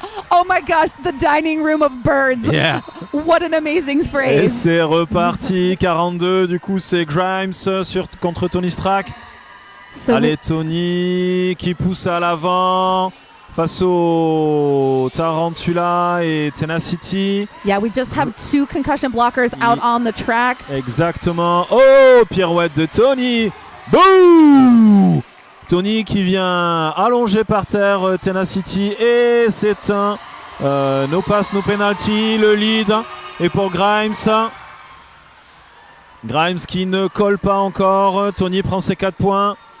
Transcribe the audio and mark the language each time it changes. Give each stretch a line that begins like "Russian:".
English: Oh my gosh, the dining room of birds. Yeah. What an amazing phrase.
French: Et c'est reparti, 42, du coup c'est Grimes contre Tony Strack. Allez, Tony qui pousse à l'avant face au Tarantula et Tenacity.
English: Yeah, we just have 2 concussion blockers out on the track.
French: Exactement. Oh, pirouette de Tony. Bouh! Tony qui vient allonger par terre Tenacity et c'est un no pass, no penalty. Le lead est pour Grimes. Grimes qui ne colle pas encore. Tony prend ses 4 points.